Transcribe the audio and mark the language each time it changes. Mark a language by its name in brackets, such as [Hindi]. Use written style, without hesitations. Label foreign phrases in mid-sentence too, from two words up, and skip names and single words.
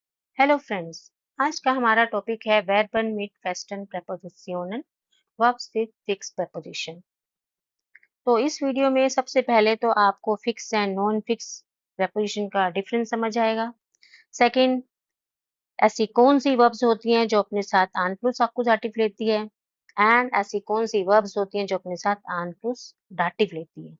[English] hello friends. [Hindi] आज का हमारा टॉपिक है [German] Verben mit festen Präpositionen [English] verbs with fixed preposition। [Hindi] तो इस वीडियो में सबसे पहले तो आपको [English] fix and non fix preposition [Hindi] का डिफरेंस समझ आएगा। सेकंड, ऐसी कौन सी वर्ब्स होती हैं जो अपने साथ [German] an plus Akkusativ [Hindi] लेती है एंड ऐसी कौन सी वर्ब्स होती हैं जो अपने साथ [German] an plus Dativ [Hindi] लेती है।